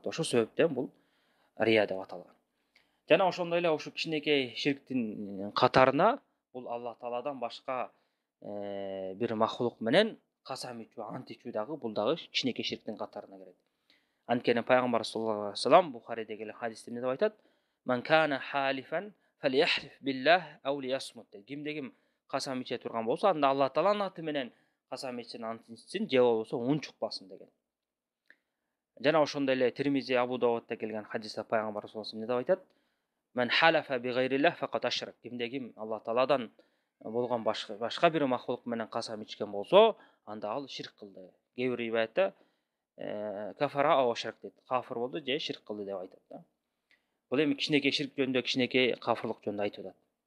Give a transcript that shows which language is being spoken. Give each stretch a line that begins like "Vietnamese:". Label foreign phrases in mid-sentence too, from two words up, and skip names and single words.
Kyrgyz: Ошол себептен бул рия деп аталган. Жана ошондой эле ушу кичинекей ширктин катарына бул Алла Тааладан башка бир махлук менен касам ичүү, ант ичүү дагы бул дагы кичинекей ширктин катарына кирет. Анткени пайгамбар
Arabic: صلى الله عليه وسلم
Kyrgyz: Бухариде келген хадисте эмне деп айтат?
Arabic: من كان حالفا فليحلف بالله أو ليصمت.
Kyrgyz: Кимде ким касам иче турган болсо, анда Алла Тааланын аты менен касам ичсин, ант ичсин, же болбосо унчукпасын деген. Жана ошондой эле Тирмизи, Абу Давудта келген хадисте пайгамбар
Arabic: صلى الله عليه وسلم
Kyrgyz: эмне деп айтат?
Arabic: من حلف بغير الله فقد أشرك.
Kyrgyz: Кимде ким Алла Тааладан болгон башка бир махлук менен касам ичкен болсо, анда ал ширк кылды. Кээ бир риваятта
Arabic: كفر أو أشرك
Kyrgyz: дейт. Кафир болду же ширк кылды деп айтат да. Бул эми кичинекей ширк жөнүндө, кичинекей кафирлык жөнүндө айтып атат.